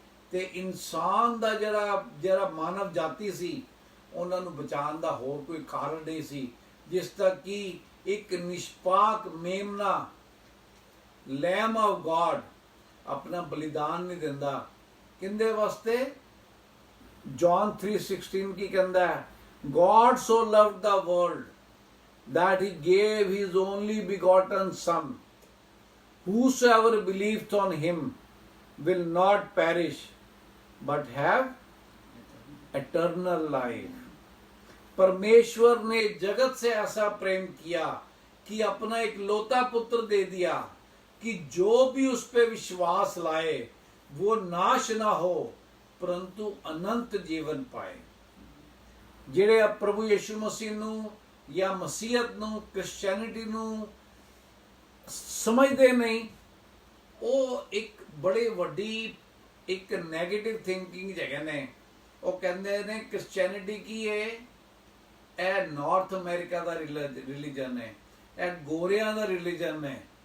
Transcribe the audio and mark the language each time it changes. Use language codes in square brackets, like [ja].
[pa] ਤੇ ਇਨਸਾਨ ਦਾ ਜਿਹੜਾ ਮਾਨਵ ਜਾਤੀ ਸੀ, ਉਹਨਾਂ ਨੂੰ ਬਚਾਉਣ ਦਾ ਹੋਰ ਕੋਈ ਕਾਰਨ ਨਹੀਂ ਸੀ, ਜਿਸ ਤੱਕ ਕਿ ਇੱਕ ਨਿਸ਼ਪਾਕ ਮੇਮਨਾ, [en] lamb of God [pa] ਆਪਣਾ ਬਲੀਦਾਨ ਨਹੀਂ ਦਿੰਦਾ। ਕਿੰਦੇ ਵਾਸਤੇ? ਜੌਨ 3:16 ਕੀ ਕਹਿੰਦਾ ਹੈ? [en] God so loved the world that he gave his only begotten son, whosoever believeth on him will not perish but have eternal life। [hi] परमेश्वर ने जगत से ऐसा प्रेम किया कि अपना एक लौता पुत्र दे दिया कि जो भी उस पे विश्वास लाए वो नाश ना हो परंतु अनंत जीवन पाए। [pa] ਜਿਹੜੇ ਪ੍ਰਭੂ ਯਿਸੂ ਮਸੀਹ ਨੂੰ ਜਾਂ ਮਸੀਹਤ ਨੂੰ, ਕ੍ਰਿਸਚੈਨਿਟੀ ਨੂੰ ਸਮਝਦੇ ਨਹੀਂ, ਉਹ ਇੱਕ ਬੜੀ ਵੱਡੀ ਇੱਕ ਨੈਗੇਟਿਵ ਥਿੰਕਿੰਗ ਹੈਗੇ ਨੇ। ਉਹ ਕਹਿੰਦੇ ਨੇ ਕ੍ਰਿਸਚੈਨਿਟੀ ਕੀ ਹੈ? ਇਹ ਨਾਰਥ ਅਮਰੀਕਾ ਦਾ ਰਿਲੀਜਨ ਹੈ, ਇਹ ਗੋਰਿਆਂ ਦਾ ਰਿਲੀਜਨ ਹੈ।